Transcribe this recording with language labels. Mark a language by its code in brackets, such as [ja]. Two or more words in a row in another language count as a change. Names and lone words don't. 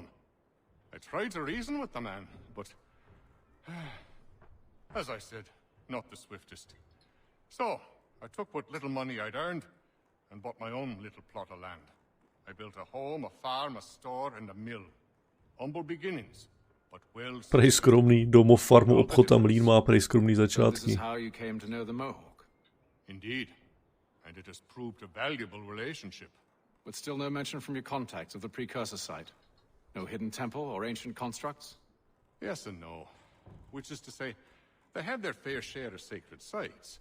[en] I tried to reason with the man, but as I said, not the swiftest. So I took what little money I'd earned and bought my own little plot of land. I built a home, a farm, a store, and a mill. Humble beginnings, but well. [cs] Prej skromný domov, farmu, obchod a mlýn má prej skromný začátky. [en] This is how you came to know the Mohawk. Indeed, and it has proved a valuable relationship. But still no mention from your contacts of the precursor site. No hidden temple or ancient constructs? Yes and no. Which is to say, they have their fair share of sacred sites.